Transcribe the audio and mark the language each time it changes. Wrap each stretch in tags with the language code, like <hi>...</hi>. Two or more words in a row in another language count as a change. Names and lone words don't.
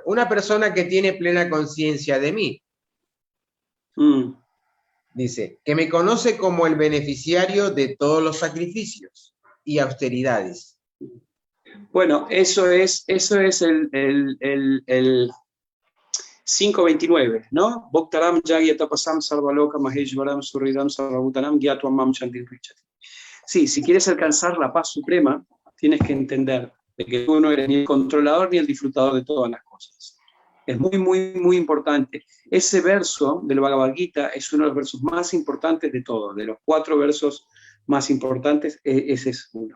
<es>Una persona que tiene plena conciencia de mí, dice, que me conoce como el beneficiario de todos los sacrificios y austeridades. Bueno, eso es el 529, ¿no?</es> <sa>Bhaktaram Jagya Tapasam Sarvaloka Maheshwaram Surridam Sarvabhutanam Gyatvam Mam Shanti Richati.</sa> <es>Sí, si quieres alcanzar la paz suprema, tienes que entender de que tú no eres ni el controlador ni el disfrutador de todas las cosas. Es muy, muy, muy importante. Ese verso del Bhagavad Gita es uno de los versos más importantes de todos. De los 4 versos más importantes, ese es uno.</es>